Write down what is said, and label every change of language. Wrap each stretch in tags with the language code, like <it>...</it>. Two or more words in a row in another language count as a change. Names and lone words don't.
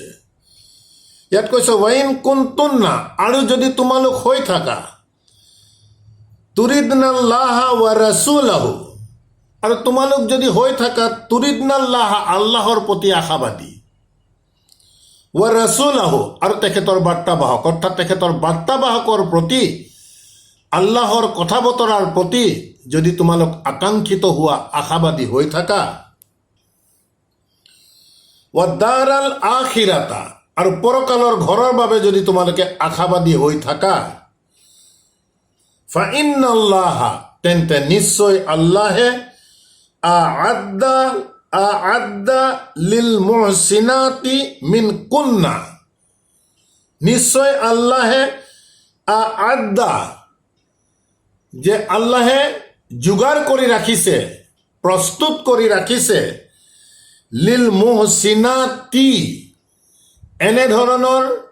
<as>ইয়াত কৈছে</as> <ar>وإن كنتن,</ar> <as>আৰু যদি তোমালোক হৈ থাকা,</as> <ar>تردن الله ورسوله,</ar> <as>আৰু তোমালোক যদি হৈ থাকা তুৰিদনাল্লাহা, আল্লাহৰ প্ৰতি আশাবাদী,</as> <ar>ورسوله,</ar> <as>আৰু তেখেতৰ বাৰ্তাবাহক, অৰ্থাৎ তেখেতৰ বাৰ্তাবাহকৰ প্ৰতি, আল্লাহৰ কথা বতৰাৰ প্ৰতি যদি তোমালোক আকাংক্ষিত হোৱা, আশাবাদী হৈ থাকা,</as> <ar>والدار الآخرة,</ar> <as>আৰু পৰকালৰ ঘৰৰ বাবে যদি তোমালোকে আশাবাদী হৈ থাকা, ফাইন্নাল্লাহা, তেন্তে নিশ্চয় আল্লাহে</as> <ar>أعد للمحسنات منكن,</ar> <as>নিশ্চয় আল্লাহে আ'আদ্দা, যে আল্লাহে যোগাৰ কৰি ৰাখিছে, প্ৰস্তুত কৰি ৰাখিছে,</as> <ar>للمحسنات,</ar> <as>এনেধৰণৰ</as>